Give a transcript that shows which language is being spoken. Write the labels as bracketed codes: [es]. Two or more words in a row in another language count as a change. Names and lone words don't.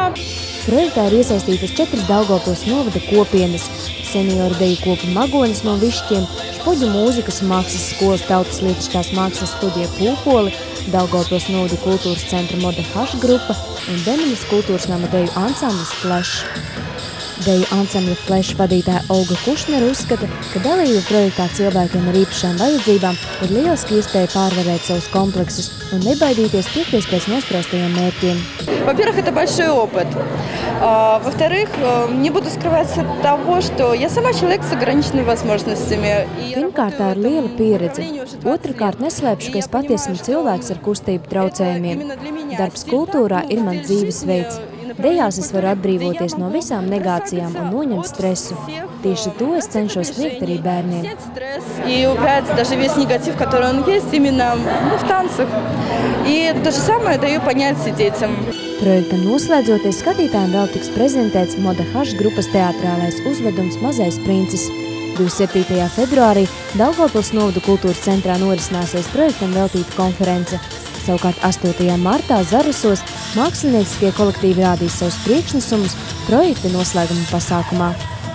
[lv] Projektā ir iesaistītas 4 Daugavpils novada kopienas – senioru deju kopu Magonis no Višķiem, Špoģu mūzikas un mākslas skolas tautas lietišķās mākslas studija Pūpoli, Daugavpils novada kultūras centra Moda H grupa un Demenes kultūras nama deju ansamblis Flash. Deju ansambļa Flash vadītāja Olga Kušnera uzskata, ka dalība projektā cilvēkiem ar īpašām vajadzībām ir lieliski iespēja pārvarēt savus kompleksus un nebaidīties tiekties pēc nospraustajiem mērķiem. [ru] Во-первых, это большой опыт. Во-вторых, не буду скрывать от того, что я сама человек с ограниченными возможностями. [lv] Pirmkārt, tā ir liela pieredze. Otrakārt, neslēpšu, ka es patiesi esmu cilvēks ar kustību traucējumiem. Darbs kultūrā ir mans dzīvesveids. Dejās es varu atbrīvoties no visām negācijām un noņemt stresu. Tieši to es cenšos sniegt arī bērniem. [ru] И убрать даже весь негатив, который он есть именно в танцах. И то же самое даю понять детям. [lv] Projektam noslēdzoties, skatītājiem vēl tiks prezentēts Moda H grupas teātrālais uzvedums Mazais princis. 27. februārī Daugavpils novada kultūras centrā norisināsies projektam veltīta konference. Savukārt 8. martā Zarasos mākslinieciskie kolektīvi rādīs savus priekšnesumus projekta noslēguma pasākumā.